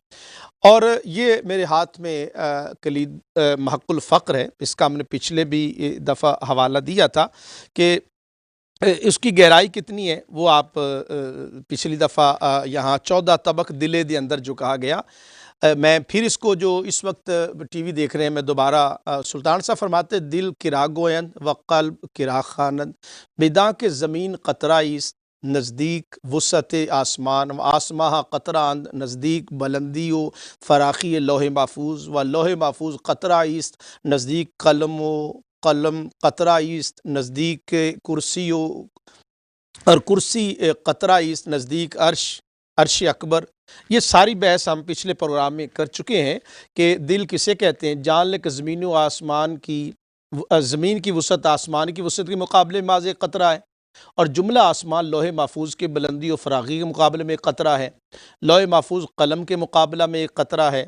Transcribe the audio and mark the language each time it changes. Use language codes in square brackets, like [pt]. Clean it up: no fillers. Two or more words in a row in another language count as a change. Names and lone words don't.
[ur] اور یہ میرے ہاتھ میں کلید محق الفقر ہے، اس کا ہم نے پچھلے بھی دفعہ حوالہ دیا تھا کہ اس کی گہرائی کتنی ہے، وہ آپ پچھلی دفعہ یہاں 14 طبق دلے دے اندر جو کہا گیا، میں پھر اس کو جو اس وقت ٹی وی دیکھ رہے ہیں، میں دوبارہ سلطان صاحب فرماتے [fa] دل کرا گویند و قلب کرا خانند، بداں کے زمین قطرہ ایست نزدیک وسعت آسمان، و آسماں قطرہ اند نزدیک بلندی و فراخی لوح محفوظ، و لوح محفوظ قطرہ ایست نزدیک قلم قطرہ ایست نزدیک کرسی اور کرسی قطرہ ایست نزدیک عرش اکبر۔ [ur] یہ ساری بحث ہم پچھلے پروگرام میں کر چکے ہیں کہ دل کسے کہتے ہیں۔ جان لے کہ زمین و آسمان کی، زمین کی وسعت آسمان کی وسعت کے مقابلے میں محض ایک قطرہ ہے، اور جملہ آسمان لوح محفوظ کے بلندی و فراخی کے مقابلے میں ایک قطرہ ہے، لوح محفوظ قلم کے مقابلہ میں ایک قطرہ ہے،